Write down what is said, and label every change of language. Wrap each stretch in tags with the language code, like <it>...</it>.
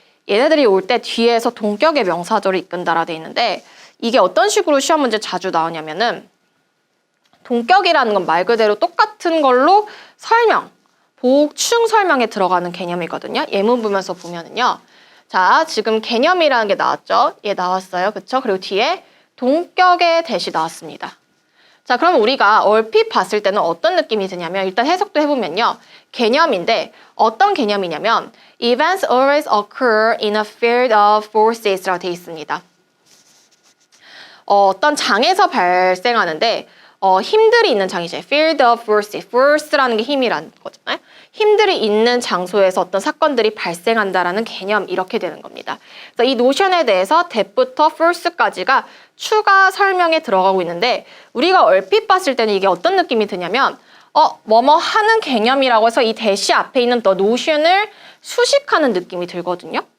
<ko>얘네들이 올 때 뒤에서 동격의 명사절을 이끈다라 돼 있는데 이게 어떤 식으로 시험 문제 자주 나오냐면은 동격이라는 건 말 그대로 똑같은 걸로 설명, 보충 설명에 들어가는 개념이거든요. 예문 보면서 보면은요. 자, 지금 개념이라는 게 나왔죠. 얘 나왔어요. 그쵸? 그리고 뒤에 동격의 대시 나왔습니다. 자, 그럼 우리가 얼핏 봤을 때는 어떤 느낌이 드냐면 일단 해석도 해보면요. 개념인데 어떤 개념이냐면</ko> <en>Events always occur in a field of forces</en> <ko>라고 되어 있습니다. 어떤 장에서 발생하는데 힘들이 있는 장이죠.</ko> <en>Field of force.</en> <ko>force라는 게 힘이라는 거잖아요. 힘들이 있는 장소에서 어떤 사건들이 발생한다라는 개념 이렇게 되는 겁니다. 그래서 이 노션에 대해서 that부터 force까지가 추가 설명에 들어가고 있는데 우리가 얼핏 봤을 때는 이게 어떤 느낌이 드냐면 뭐뭐 하는 개념이라고 해서 이 that이 앞에 있는 the notion을 수식하는 느낌이 들거든요.</ko>